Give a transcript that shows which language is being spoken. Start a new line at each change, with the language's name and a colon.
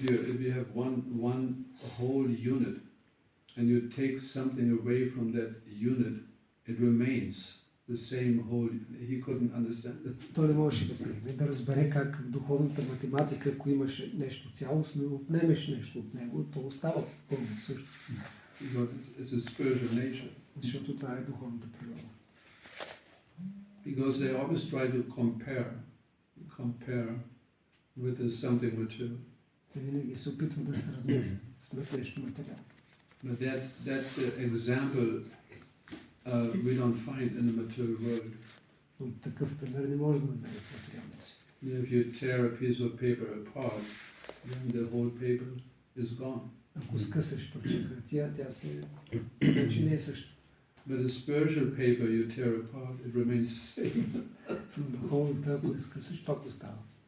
English: If you have one whole unit, and you take something away from that unit, it remains the same whole. He couldn't understand it.
Bulgarian: Той не можеше да приеме, да разбере как в духовната математика, ако имаш нещо цялостно и отнемеш нещо от него, то остава пълно също.
English: It's a spiritual nature.
Bulgarian: Защото това е духовната природа.
English: because they always try to compare with something material.
Bulgarian: Те винаги се опитват да сравнят с нещо материално.
English: But that example we don't find in the material world.
Bulgarian: Но такъв пример не може да намерим в материалния свят.
English: If you tear a piece of paper apart, then the whole paper is gone.
Bulgarian: Ако скъсаш парче хартия, тя вече не е същата.
English: But a spiritual paper you tear apart, it remains the same.
Bulgarian: Но духовната, ако я скъсаш, пак остава.